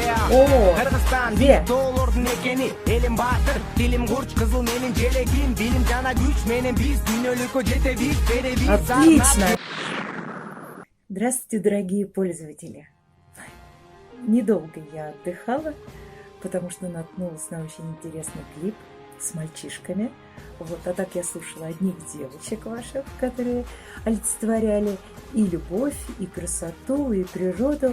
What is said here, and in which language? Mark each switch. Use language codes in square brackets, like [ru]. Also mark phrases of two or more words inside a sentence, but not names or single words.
[ky] О, Кыргызстан где? биз доолордун экени, элим баатыр, тилим курч, кызыл менин желегим, билим жана күч менен биз дүйнөлүккө жетебиз, беребиз. [ru] Отлично! Здравствуйте, дорогие пользователи! Недолго я отдыхала, потому что наткнулась на очень интересный клип с мальчишками. Вот, а так я слушала одних девочек ваших, которые олицетворяли и любовь, и красоту, и природу.